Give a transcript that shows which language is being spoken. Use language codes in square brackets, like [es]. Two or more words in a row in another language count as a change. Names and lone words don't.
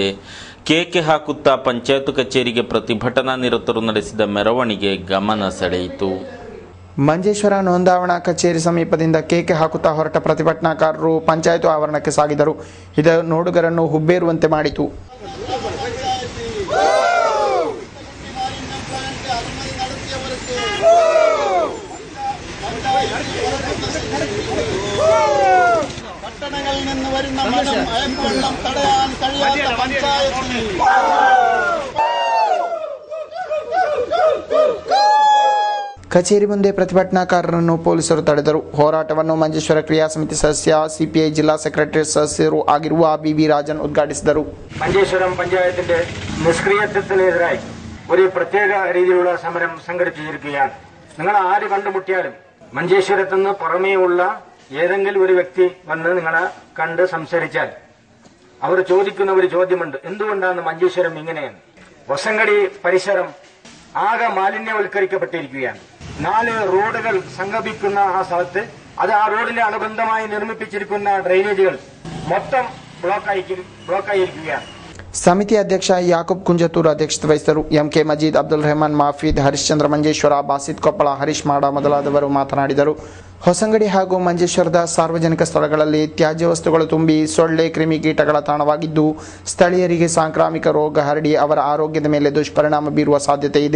[kn] ಕೇಕೆ ಹಾಕುತ್ತಾ ಪಂಚಾಯತ್ ಕಚೇರಿಗೆ ಪ್ರತಿಭಟನಾ ನಿರತರು ನಡೆಸಿದ ಮೆರವಣಿಗೆ ಗಮನ ಸೆಳೆಯಿತು. ಮಂಜೇಶ್ವರ ನೋಂದಾವಣಾ ಕಚೇರಿ ಸಮೀಪದಿಂದ ಕೇಕೆ ಹಾಕುತ್ತಾ ಹೊರಟ ಪ್ರತಿಭಟನಾಕಾರರು ಪಂಚಾಯತ್ ಆವರಣಕ್ಕೆ ಸಾಗಿದರು. ಇದು ನೋಡುಗರನ್ನು ಹುಬ್ಬೇರುವಂತೆ ಮಾಡಿತು. [ml] പട്ടണങ്ങളിൽ നിന്ന് വരുന്ന മണം അയൽവെള്ളം തടയാൻ കഴിയാത്ത പഞ്ചായത്ത് [kn] ಕಚೇರಿ ಮುಂದೆ ಪ್ರತಿಭಟನಾಕಾರರನ್ನು ಪೊಲೀಸರು ತಡೆದರು. ಹೋರಾಟವನ್ನು ಮಂಜೇಶ್ವರ ಕ್ರಿಯಾ ಸಮಿತಿ ಸದಸ್ಯ, ಸಿಪಿಐ ಜಿಲ್ಲಾ ಸೆಕ್ರೆಟರಿ ಸದಸ್ಯರು ಆಗಿರುವ ವಿ ರಾಜನ್ ഉദ്ഘാടിಸಿದರು. [ml] മഞ്ചേശ്വരം പഞ്ചായത്തിന്റെ നിഷ്ക്രിയത്വത്തിനെതിരായി ഒരു പ്രത്യേക രീതിയിലുള്ള സമരം സംഘടിപ്പിച്ചിരിക്കുകയാണ്. നിങ്ങൾ ആര് കണ്ടുമുട്ടിയാലും മഞ്ചേശ്വരത്തുനിന്ന് പുറമേയുള്ള ഏതെങ്കിലും ഒരു വ്യക്തി വന്ന് നിങ്ങളെ കണ്ട് സംസാരിച്ചാൽ അവർ ചോദിക്കുന്ന ഒരു ചോദ്യമുണ്ട്, എന്തുകൊണ്ടാണ് മഞ്ചേശ്വരം ഇങ്ങനെയാണ്? ഹൊസങ്കടി പരിസരം ആകെ മാലിന്യവൽക്കരിക്കപ്പെട്ടിരിക്കുകയാണ്. 4 റോഡുകൾ സംഗമിക്കുന്ന ആ സ്ഥലത്ത് അത് ആ റോഡിന് അനുബന്ധമായി നിർമ്മിപ്പിച്ചിരിക്കുന്ന ഡ്രെയിനേജുകൾ മൊത്തം ബ്ലോക്കായിരിക്കുകയാണ്. [kn] ಸಮಿತಿ ಅಧ್ಯಕ್ಷ ಯಾಕೂಬ್ ಕುಂಜತೂರ್ ಅಧ್ಯಕ್ಷತೆ ವಹಿಸಿದರು. ಎಂಕೆ ಮಜೀದ್, ಅಬ್ದುಲ್ ರೆಹಮಾನ್ ಮಾಫೀದ್, ಹರಿಶ್ಚಂದ್ರ ಮಂಜೇಶ್ವರ, ಬಾಸಿತ್ ಕೊಪ್ಪಳ, ಹರೀಶ್ ಮಾಡ ಮೊದಲಾದವರು ಮಾತನಾಡಿದರು. ಹೊಸಂಗಡಿ ಹಾಗೂ ಮಂಜೇಶ್ವರದ ಸಾರ್ವಜನಿಕ ಸ್ಥಳಗಳಲ್ಲಿ ತ್ಯಾಜ್ಯ ವಸ್ತುಗಳು ತುಂಬಿ ಸೊಳ್ಳೆ ಕ್ರಿಮಿಕೀಟಗಳ ತಾಣವಾಗಿದ್ದು ಸ್ಥಳೀಯರಿಗೆ ಸಾಂಕ್ರಾಮಿಕ ರೋಗ ಹರಡಿ ಅವರ ಆರೋಗ್ಯದ ಮೇಲೆ ದುಷ್ಪರಿಣಾಮ ಬೀರುವ ಸಾಧ್ಯತೆ ಇದೆ.